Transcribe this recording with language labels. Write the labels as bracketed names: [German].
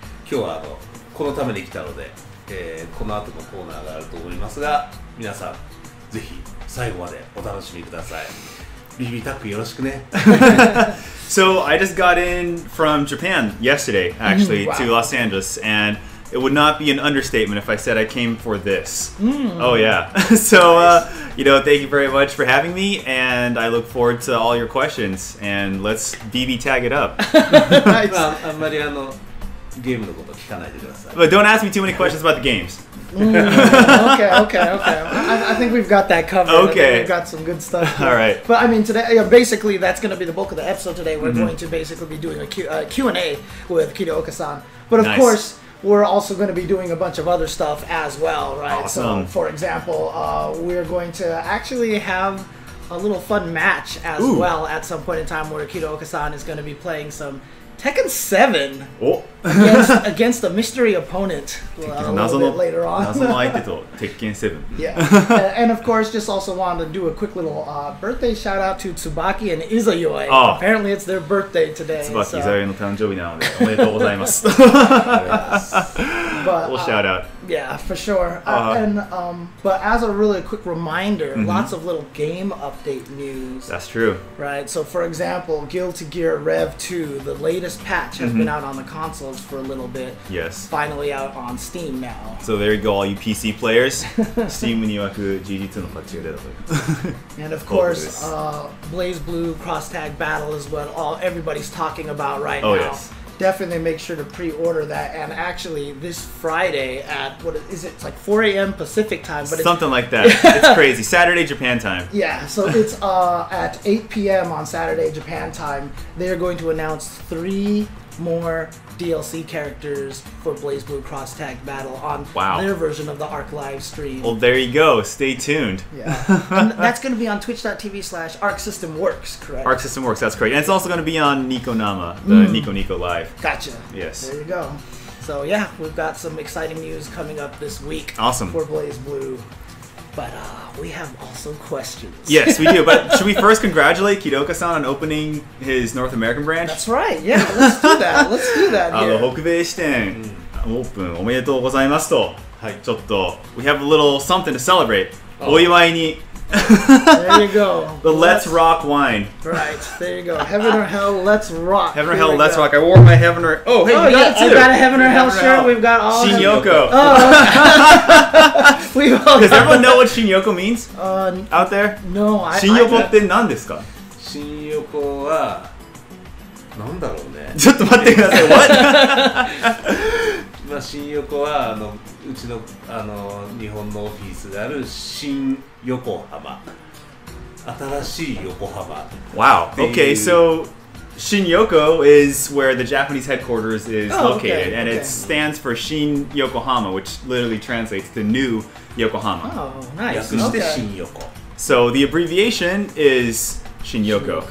[Japanese] 今日はこのために来たので、この後のコーナーがあると思いますが、皆さんぜひ最後までお楽しみください。 BBタックよろしくね。 [English] So I just got in from Japan yesterday, actually, to Los Angeles, and it would not be an understatement if I said I came for this. Oh yeah. So you know, thank you very much for having me, and I look forward to all your questions. And let's BB tag it up. [Japanese] あんまりゲームのこと聞かないでください。 [English] But don't ask me too many questions about the games. Okay. I think we've got that covered. Okay. We've got some good stuff here. All right. But I mean, today, basically, that's going to be the bulk of the episode today. We're going to basically be doing a Q&A with Kidooka-san. But of course, we're also going to be doing a bunch of other stuff as well, right? Awesome. So, for example, we're going to actually have a little fun match as well at some point in time where Kidooka-san is going to be playing some Tekken 7 against a mystery opponent a little bit later on. Tekken 7. Yeah. And of course, just also wanted to do a quick little birthday shout out to Tsubaki and Izayoi. Apparently it's their birthday today. [Japanese] Tsubaki Izayoiの誕生日なのでおめでとうございます。 [English] We'll shout out. Yeah, for sure. But as a really quick reminder, lots of little game update news. That's true. Right. So, for example, Guilty Gear Rev 2, the latest patch, has been out on the consoles for a little bit. Yes. Finally out on Steam now. So there you go, all you PC players. [Japanese] Steam に曰く GG2 のパッチが出たという。 [English] And of course, BlazBlue Cross Tag Battle is what everybody's talking about right now. Yes. Definitely make sure to pre-order that. And actually, this Friday at what is it? It's like 4 a.m. Pacific time, but something like that. It's crazy. Saturday Japan time. Yeah, so it's at 8 p.m. on Saturday Japan time. They're going to announce 3 more DLC characters for BlazBlue Cross Tag Battle on their version of the Arc Live stream. Well, there you go. Stay tuned. Yeah, and that's going to be on twitch.tv/Arc System Works, correct? Arc System Works, that's correct. And it's also going to be on Nico Nama, the Nico Nico Live. Gotcha. Yes. There you go. So yeah, we've got some exciting news coming up this week. Awesome. For BlazBlue. But we have also questions. Yes, we do. But should we first congratulate Kidooka-san on opening his North American branch? That's right. Yeah, let's do that. Let's do that here. [Japanese] 北米支店オープンおめでとうございますと。ちょっと [English] we have a little something to celebrate. [Japanese] お祝いに [English] There you go. The Let's Rock wine. Right, there you go. Heaven or Hell, Let's Rock. Heaven or Hell, Let's Rock. I wore my Heaven or... Oh, hey, you got it too. I got a Heaven or Hell shirt. We've got all... Shin-Yoko. Does everyone know what Shin-Yoko means? Out there? No, [Japanese] Shin-Yoko って何ですか? Shin-Yoko はなんだろうね。ちょっと待ってください。 [English] What? [Japanese] まあ新横はうちの日本のオフィスがある新横浜。新しい横浜。 [English] Wow. Okay, so Shin-Yoko is where the Japanese headquarters is located, and it stands for Shin Yokohama, which literally translates to New Yokohama. Oh, nice. [Japanese] 略して新横。 [English] So the abbreviation is Shin-Yoko.